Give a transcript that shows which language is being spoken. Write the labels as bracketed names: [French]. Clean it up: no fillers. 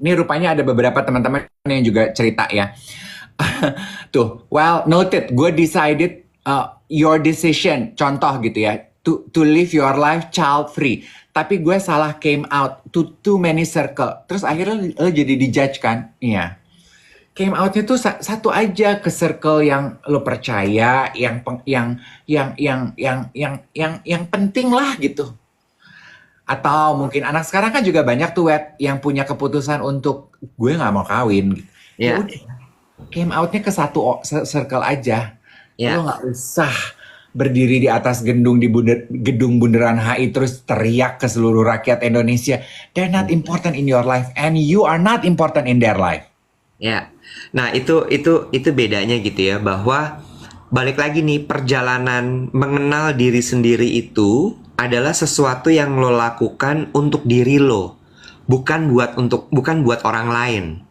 [Indonesian] Nih rupanya ada beberapa teman-teman yang juga cerita ya. [English] Tuh, well noted, gue decided your decision, [Indonesian] contoh gitu ya, [English] to live your life child free. [Indonesian] Tapi gue salah [English] came out to too many circle. [Indonesian] Terus akhirnya lo jadi dijudge kan? Iya. Came outnya tuh satu aja ke circle yang lo percaya, yang penting lah gitu. Atau mungkin anak sekarang kan juga banyak tuh yang punya keputusan untuk gue nggak mau kawin. Gitu. Yeah. Ya udah, came outnya ke satu circle aja. Lo nggak usah berdiri di atas gedung Bundaran HI terus teriak ke seluruh rakyat Indonesia. [English] They're not important in your life and you are not important in their life. [Indonesian] Ya. Nah, itu bedanya gitu ya, bahwa balik lagi nih, perjalanan mengenal diri sendiri itu adalah sesuatu yang lo lakukan untuk diri lo, bukan buat orang lain.